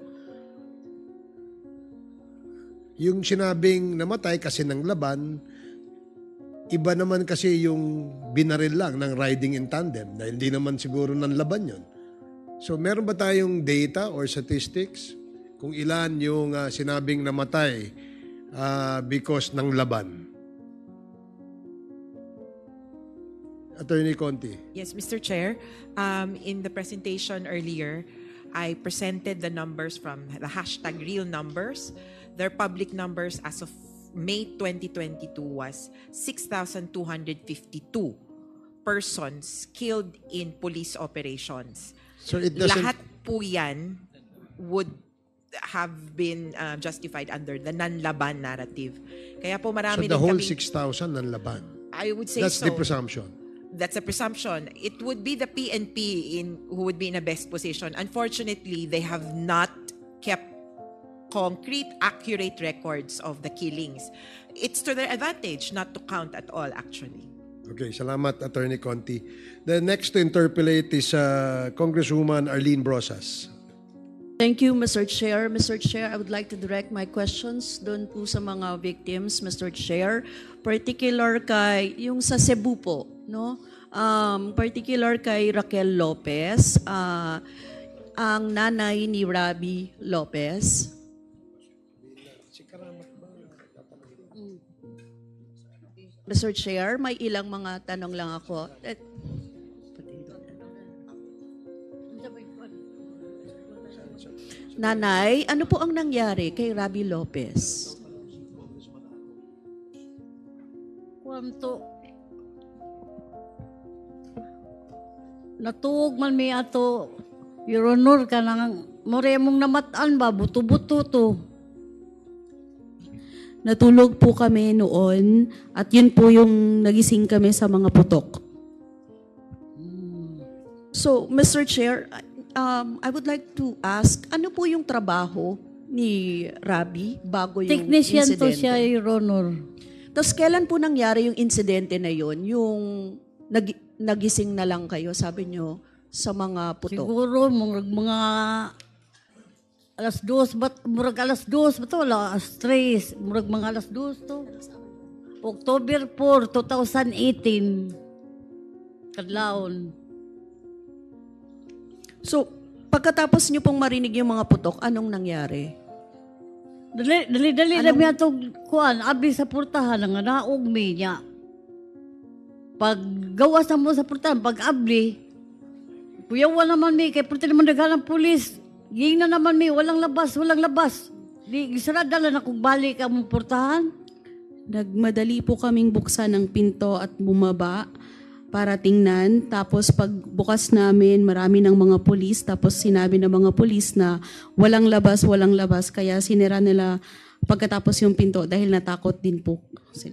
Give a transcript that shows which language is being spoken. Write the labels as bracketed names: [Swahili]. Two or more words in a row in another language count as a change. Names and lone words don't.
[Filipino] Yung sinabing namatay kasi ng laban, iba naman kasi yung binaril lang ng riding in tandem na hindi naman siguro ng laban yun. So meron ba tayong [English] data or statistics [Filipino] kung ilan yung sinabing namatay because ng laban? [English] Attorney Conti. Yes, Mr. Chair. In the presentation earlier, I presented the numbers from the hashtag real numbers. Their public numbers as of May 2022 was 6,252 persons killed in police operations. So it doesn't... [Filipino] Lahat po yan [English] would have been justified under the non-laban narrative. [Filipino] Kaya po [English] So [Filipino] marami [English] the [Filipino] din [English] whole [Filipino] kaming- 6,000 ng laban? [English] I would say That's so. the presumption. That's a presumption. It would be the PNP who would be in a best position. Unfortunately, they have not kept concrete, accurate records of the killings. It's to their advantage not to count at all, actually. Okay, salamat, Attorney Conti. The next to interpolate is Congresswoman Arlene Brosas. Thank you, Mr. Chair. Mr. Chair, I would like to direct my questions [Filipino] doon po sa mga [English] victims, Mr. Chair. [Filipino] Particular kay, yung sa Cebu po, no? Particular kay Raquel Lopez, ang nanay ni Rabi Lopez. Mr. Chair, may ilang mga tanong lang ako. Nanay, ano po ang nangyari kay Rabi Lopez? [Cebuano] Kwanto natuog man mi ato [English] Your Honor [Cebuano] ka nang more mong namataan ba buto-buto to. [Filipino] Natulog po kami noon at yun po yung nagising kami sa mga putok. [English] So, Mr. Chair, I would like to ask, [Filipino] ano po yung trabaho ni Rabi bago yung [English] Technician [Filipino] insidente? [Cebuano] to siya, [English] Your Honor. [Filipino] Tapos kailan po nangyari yung insidente na yun? Yung nagising na lang kayo, sabi nyo, sa mga putok? [Cebuano] Siguro, mga alas 2, murag alas 2 ba to? Alas 3, murag mga alas 2 to. October 4, 2018. Kadlaon. [Filipino] So, pagkatapos nyo pong marinig yung mga putok, anong nangyari? [Cebuano] Dali namin atong kuan, abli sa portahan, nga naog mi niya. Pag gawas na mo sa portahan, pag abli, kuyawa naman mi, kay portahan naman naghalang pulis, ging na naman mi, walang labas. Di, gisarada lang akong balik ang portahan. [Filipino] Nagmadali po kaming buksan ng pinto at bumaba para tingnan. Tapos pag bukas namin, marami ng mga pulis. Tapos sinabi ng mga pulis na walang labas. Kaya sinira nila pagkatapos yung pinto dahil natakot din po sila.